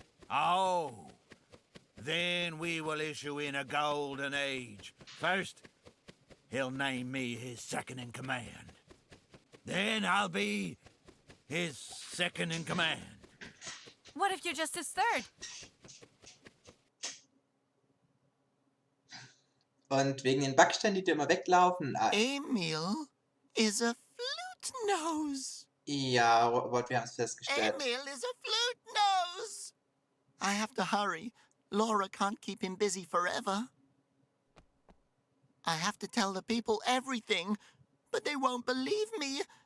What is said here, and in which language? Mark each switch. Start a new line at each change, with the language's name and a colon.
English: Oh, then we will issue in a golden age. First, he'll name me his second in command. Then I'll be his second in command. What if you're just his third?
German: Und wegen den Backsteinen, die immer weglaufen.
English: Emil is a flute nose.
German: Ja, Robert, wir haben es festgestellt.
English: Emil is a flute nose. I have to hurry. Laura can't keep him busy forever. I have to tell the people everything, but they won't believe me.